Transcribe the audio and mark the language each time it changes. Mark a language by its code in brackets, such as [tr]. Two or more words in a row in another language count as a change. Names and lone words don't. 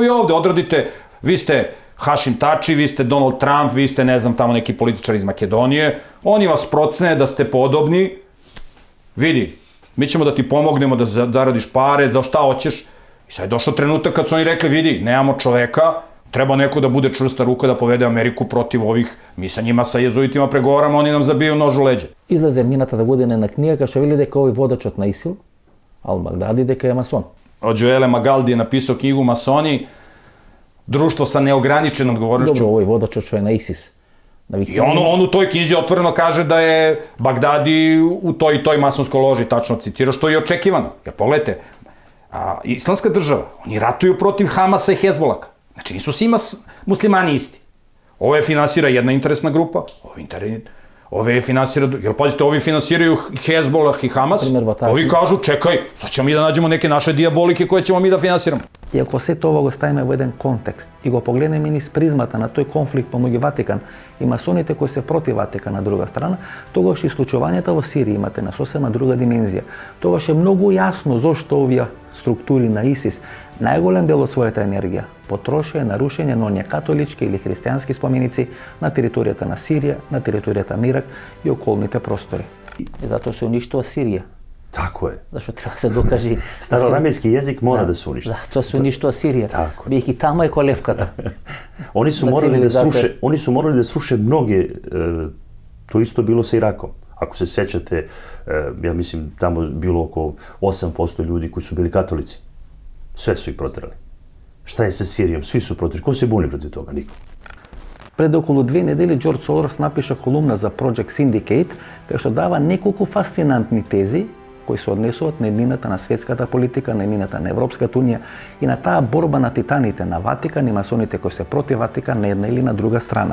[sr] Tako vi ovde odradite, vi ste Hašim Tači, vi ste Donald Trump, vi ste, ne znam, tamo neki političar iz Makedonije, oni vas procene da ste podobni, vidi, mi ćemo da ti pomognemo da zaradiš pare, da šta hoćeš. I sad je došao trenutak kad su oni rekli, vidi, nemamo čoveka, treba neko da bude čvrsta ruka da povede Ameriku protiv ovih, mi sa njima, sa jezuitima pregovaramo, oni nam zabiju nož u leđe. [mk] Излезе минатата година една книга кај што вели дека овој водачот на ИСИЛ, Ал-Багдади, дека е масон. [sr] Od Joele Magaldi je napisao knjigu Masoni, društvo sa neograničenom odgovornošću. [mk] Добро, овој водачот што е на ИСИС. [sr] I on u toj knjizi otvoreno kaže da je Bagdadi u toj masonskoj loži, tačno citira, što je očekivano. Jer pogledajte, islamska država, oni ratuju protiv Hamasa i Hezbolaka. Znači nisu svi muslimani isti. Ovo je finansira jedna interesna grupa, ove finansira, jer pazite, ovi finansiraju Hezbolah i Hamas, ovi kažu, čekaj, sad ćemo mi da nađemo neke naše dijabolike koje ćemo mi da finansiramo. [mk] И ако се тоа го ставиме во еден контекст и го погледнеме низ призмата на тој конфликт помеѓу Ватикан и масоните кои се против Ватикан на друга страна, тогаш и случувањата во Сирија имате на сосема друга димензија. Тогаш е многу јасно зошто овие структури на ИСИС најголем дел од својата енергија потрошија на рушење на оние католички или христијански споменици на територијата на Сирија, на територијата на Ирак и околните простори. И затоа се уништува Сирија. [sr] Tako je. [mk] Зашто треба да се докаже [sr] Staroramejski jezik mora da se uništi. [mk] Тоа се уништува Сирија. Бијќи таму е колевката. [sr] Oni su morali da sruše mnoge, to isto bilo sa Irakom. Ako se sećate, ja mislim tamo bilo oko 8% ljudi koji su bili katolici. Sve su ih proterali. Šta je sa Sirijom? Svi su proterali. Ko se buni protiv toga? Niko. [mk] Пред околу 2 недели Джордж Сорос напиша колумна за Project Syndicate, кај што дава неколку фасцинантни тези кои се однесуваат на еднината на светската политика, на еднината на Европската унија и на таа борба на титаните на Ватикан и масоните кои се против Ватикан на една или на друга страна.